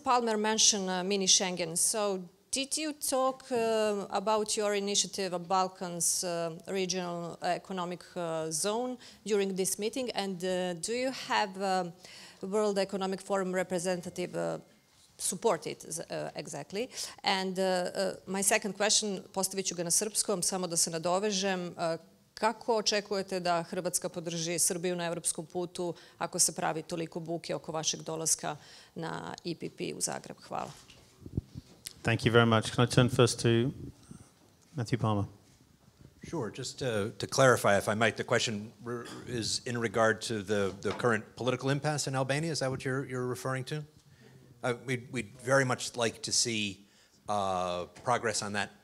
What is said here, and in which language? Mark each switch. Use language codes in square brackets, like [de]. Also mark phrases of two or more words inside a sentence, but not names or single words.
[en] Palmer mentioned mini Schengen. So did you talk about your initiative of Balkans Regional Economic Zone during this meeting? And do you have World Economic Forum representative support it exactly? And my second question, [sr] postavit ću ga na srpskom, samo da se nadovežem. Kako očekujete da Hrvatska podrži Srbiju na evropskom putu ako se pravi toliko buke oko vašeg dolaska na EPP u Zagreb? Hvala. [en] Thank you very much. Can I turn first to Matthew Palmer? Sure. Just to clarify, if I might, the question is in regard to the current political impasse in Albania. Is that what you're referring to? We'd very much like to see progress on that.